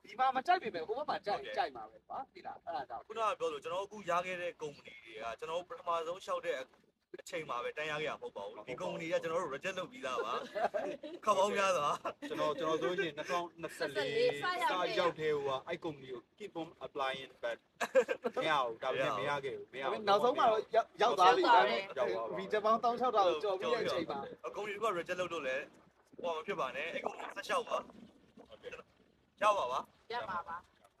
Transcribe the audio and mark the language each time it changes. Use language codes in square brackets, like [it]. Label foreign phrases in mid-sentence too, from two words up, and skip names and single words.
[my] ဒီမှာမကြိုက်ပြီပဲဟိုဘက်မှာကြိုက်မှာပဲကွာဒီလားအဲ့ဒါကြောင့် ။ခုနကပြောလို့ကျွန်တော်အခုရခဲ့တဲ့ကုမ္ပဏီတွေကကျွန်တော်ပထမဆုံးရှောက်တဲ့အချိန်မှာပဲတန်းရခဲ့ရမဟုတ်ပါဘူး။ဒီကုမ္ပဏီကကျွန်တော်တို့ reject လုပ်ပြီးသားပါ။ခေါက်ပေါင်းများစွာ ကျွန်တော်ဆိုရင်2024စာရောက်တဲ့ဟိုကအဲ့ကုမ္ပဏီကို [en] keep on applying but [my] မရဘူးဒါပေမဲ့မရခဲ့ဘူးမရဘူး နောက်ဆုံးမှာတော့ရောက်သွားပြီဒါပေမဲ့ region ပေါင်း1600ကိုကြော်ပြီးတဲ့အချိန်မှာ ။ကုမ္ပဏီက reject လုပ်လို့လည်းဟောမဖြစ်ပါနဲ့။အဲ့ကုမ္ပဏီဆက်လျှောက်ပါ။ဟုတ်ကဲ့။ရောက်ပါပါ။ ရပါပါ